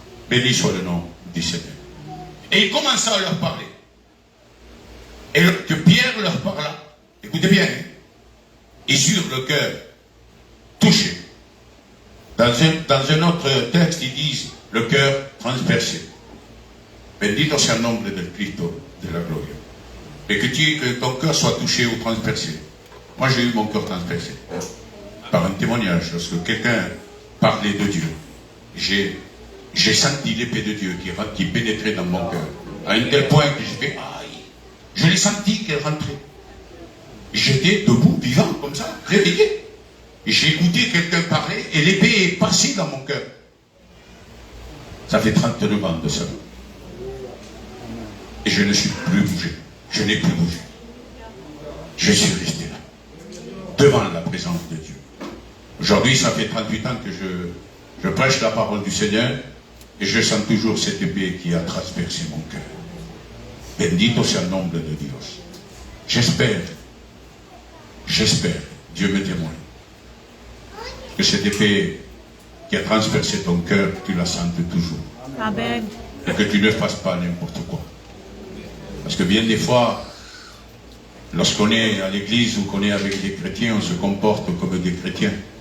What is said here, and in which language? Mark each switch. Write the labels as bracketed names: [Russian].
[French] Béni soit le nom du Seigneur. Et il commença à leur parler. Et que Pierre leur parla. Écoutez bien. Ils eurent le cœur touché. Dans un autre texte, ils disent le cœur transpercé. [Spanish] Bendito sea el nombre del Cristo de la gloria. [French] Et que ton cœur soit touché ou transpercé. Moi, j'ai eu mon cœur transpercé. Par un témoignage, lorsque quelqu'un parlait de Dieu, j'ai senti l'épée de Dieu qui pénétrait dans mon cœur. À un tel point que j'ai fait aïe. Je l'ai senti qu'elle rentrait. J'étais debout, vivant, comme ça, réveillé. Et j'ai écouté quelqu'un parler et l'épée est passée dans mon cœur. Ça fait 39 ans de ça. Et je ne suis plus bougé. Je n'ai plus bougé. Je suis resté là, devant la présence de Dieu. Aujourd'hui, ça fait 38 ans que je prêche la parole du Seigneur et je sens toujours cette épée qui a transpercé mon cœur. [Spanish] Bendito sea el nombre de Dios. [French] J'espère, Dieu me témoigne, que cette épée qui a transpercé ton cœur, tu la sentes toujours. Amen. Et que tu ne fasses pas n'importe quoi. Parce que bien des fois, lorsqu'on est à l'église ou qu'on est avec des chrétiens, on se comporte comme des chrétiens.